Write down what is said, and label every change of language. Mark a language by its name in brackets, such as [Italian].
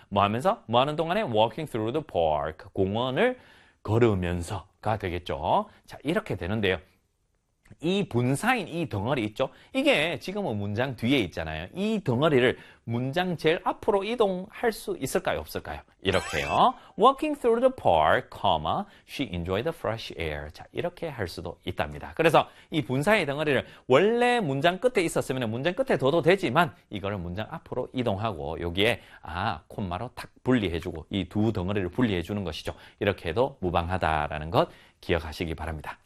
[Korean] 뭐 하면서? 뭐 하는 동안에 [English] walking through the park. [Korean] 공원을 걸으면서가 되겠죠. 자, 이렇게 되는데요. 이 분사인 이 덩어리 있죠? 이게 지금은 문장 뒤에 있잖아요. 이 덩어리를 문장 제일 앞으로 이동할 수 있을까요? 없을까요? 이렇게요. [English] Walking through the park, comma, she enjoyed the fresh air. [Korean] 자, 이렇게 할 수도 있답니다. 그래서 이 분사의 덩어리를 원래 문장 끝에 있었으면 문장 끝에 둬도 되지만 이걸 문장 앞으로 이동하고 여기에 콤마로 탁 분리해주고 이두 덩어리를 분리해주는 것이죠. 이렇게 해도 무방하다라는 것 기억하시기 바랍니다.